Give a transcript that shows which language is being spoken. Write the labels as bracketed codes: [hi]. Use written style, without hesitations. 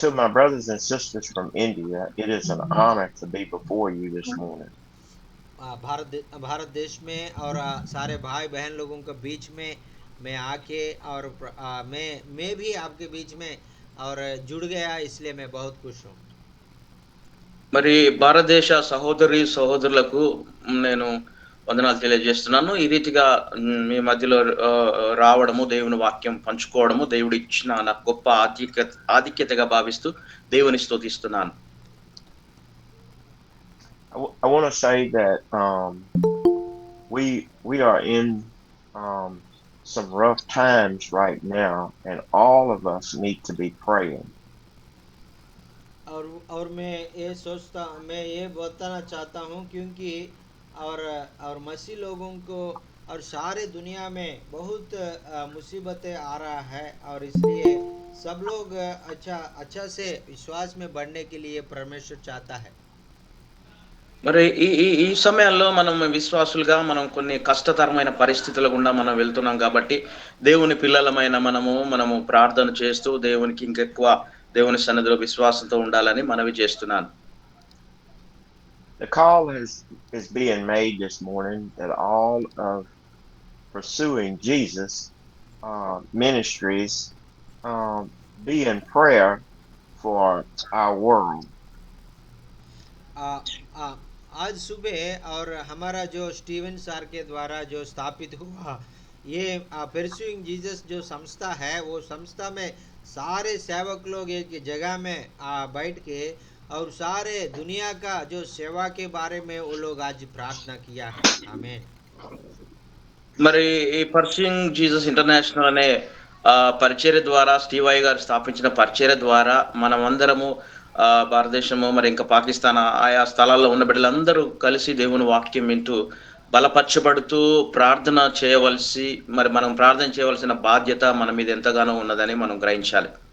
[en] To my brothers and sisters from India, it is an honor to be before you this morning. [hi] Bharat देश में और सारे भाई बहन लोगों के बीच में मैं आके और मैं भी आपके बीच में और जुड़ गया, इसलिए मैं बहुत खुश हूँ। [te] మరి భారతదేశ సహోదరి సహోదరులకు నేను వందనాలు తెలియజేస్తున్నాను. ఈ రీతిగా మీ మధ్యలో రావడము, దేవుని వాక్యం పంచుకోవడము, దేవుడిచ్చిన నాకు గొప్ప ఆధిక్యతగా భావిస్తూ దేవుని స్తుతిస్తున్నాను. [en] I want to say that we are in some rough times right now, and all of us need to be praying. [hi] और मैं ये बताना चाहता हूँ, क्योंकि और मसीह लोगों को और सारे दुनिया में बहुत मुसीबतें आ रहा है, और इसलिए सब लोग अच्छा अच्छा से विश्वास में बढ़ने के लिए परमेश्वर चाहता है। [te] మరి ఈ ఈ ఈ సమయాల్లో మనం విశ్వాసులుగా మనం కొన్ని కష్టతరమైన పరిస్థితుల గుండా మనం వెళ్తున్నాం కాబట్టి, దేవుని పిల్లలమైన మనము ప్రార్థన చేస్తూ దేవునికి ఇంకెక్కువ దేవుని సన్నిధిలో విశ్వాసంతో ఉండాలని మనవి చేస్తున్నాను. [en] The call is being made this morning that all of pursuing Jesus ministries be in prayer for our world. [hi] आ, आ, आज सुबह और हमारा जो स्टीवन सर के द्वारा जो स्थापित हुआ ये परस्यूइंग जीसस जो संस्था है, वो संस्था में सारे सेवक लोग एक जगह में बैठ के और सारे दुनिया का जो सेवा के बारे में वो लोग आज प्रार्थना किया है। आमीन। [te] మరి ఈ పర్సూయింగ్ జీసస్ ఇంటర్నేషనల్ అనే పరిచర్య ద్వారా స్టీవ్ ఐ గారు స్థాపించిన పరిచర్య ద్వారా మనమందరము భారతదేశము మరి ఇంకా పాకిస్తాన్ ఆయా స్థలాల్లో ఉన్న బిడ్డలందరూ కలిసి దేవుని వాక్యం వింటూ బలపరచబడుతూ ప్రార్థన చేయవలసి మరి మనం ప్రార్థన చేయవలసిన బాధ్యత మన మీద ఎంతగానో ఉన్నదని మనం గ్రహించాలి.